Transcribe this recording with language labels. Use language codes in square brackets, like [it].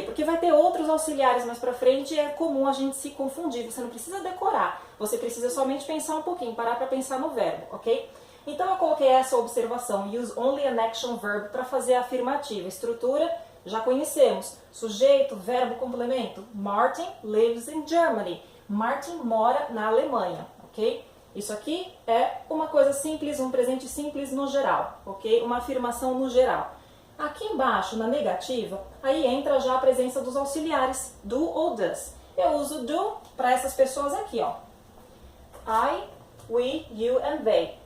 [pt] Porque vai ter outros auxiliares mais pra frente e é comum a gente se confundir. Você não precisa decorar, você precisa somente pensar um pouquinho, parar para pensar no verbo, ok? Então eu coloquei essa observação, [en] use only an action verb, [pt] para fazer a afirmativa. Estrutura, já conhecemos. Sujeito, verbo, complemento. [en] Martin lives in Germany. [pt] Martin mora na Alemanha, ok? Isso aqui é uma coisa simples, um presente simples no geral, ok? Uma afirmação no geral. Aqui embaixo, na negativa, aí entra já a presença dos auxiliares, do ou does. Eu uso do para essas pessoas aqui, ó. I, we, you and they.